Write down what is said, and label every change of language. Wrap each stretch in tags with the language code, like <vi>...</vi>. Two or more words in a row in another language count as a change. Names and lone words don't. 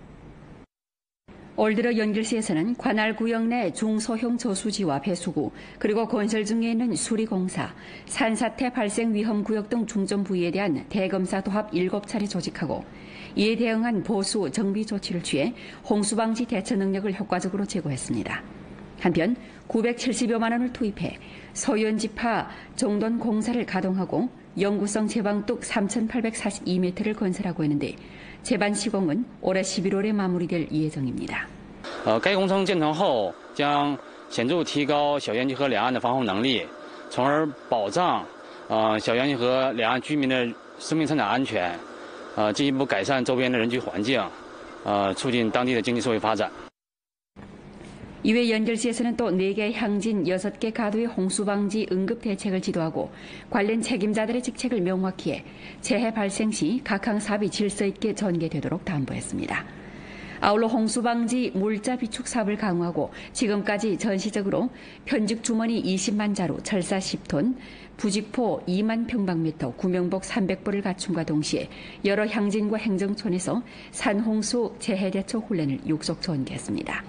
<ko>올 들어 연길시에서는 관할 구역 내 중소형 저수지와 배수구 그리고 건설 중에 있는 수리공사, 산사태 발생 위험 구역 등 중점 부위에 대한 대검사 도합 7차례 조직하고 이에 대응한 보수 정비 조치를 취해 홍수방지 대처 능력을 효과적으로 제고했습니다. 한편 970여만 원을 투입해 소연지파 정돈 공사를 가동하고 영구성 제방뚝 3,842m를 건설하고 있는데 제반 시공은 올해 11월에 마무리될 예정입니다.</ko> <zh>该工程建成后将显著提高小渊溪河两岸的防洪能力，从而保障小渊溪河两岸居民的生命财产安全，进一步改善周边的人居环境，促进当地的经济社会发展。</zh> <ko>이외 연결시에서는 또 4개 향진 6개 가도의 홍수방지 응급대책을 지도하고 관련 책임자들의 직책을 명확히 해 재해 발생 시 각항 사업이 질서 있게 전개되도록 담보했습니다. 아울러 홍수방지 물자 비축 사업을 강화하고 지금까지 전시적으로 편즉 주머니 20만 자루, 철사 10톤, 부직포 2만 평방미터, 구명복 300보를 갖춤과 동시에 여러 향진과 행정촌에서 산홍수 재해대처 훈련을 육속 전개했습니다.</ko>